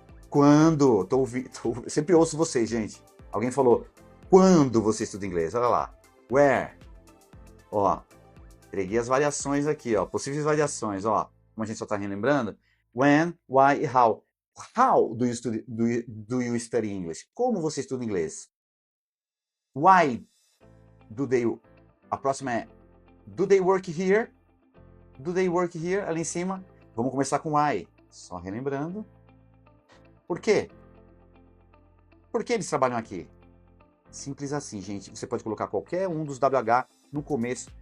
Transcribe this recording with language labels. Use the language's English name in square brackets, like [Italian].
[Portuguese] Quando? Sempre ouço vocês, gente. Alguém falou, quando você estuda inglês? Olha lá. Where? Ó, peguei as variações aqui, ó. Possíveis variações, ó. Como a gente só está relembrando. When, why e how. [English] How do you study English? [Portuguese] Como você estuda inglês? [English] Why do they... [Portuguese] A próxima é [English] do they work here? Do they work here? [Portuguese] Ali em cima. Vamos começar com why. Só relembrando. Por quê? Por que eles trabalham aqui? Simples assim, gente. Você pode colocar qualquer um dos WH no começo.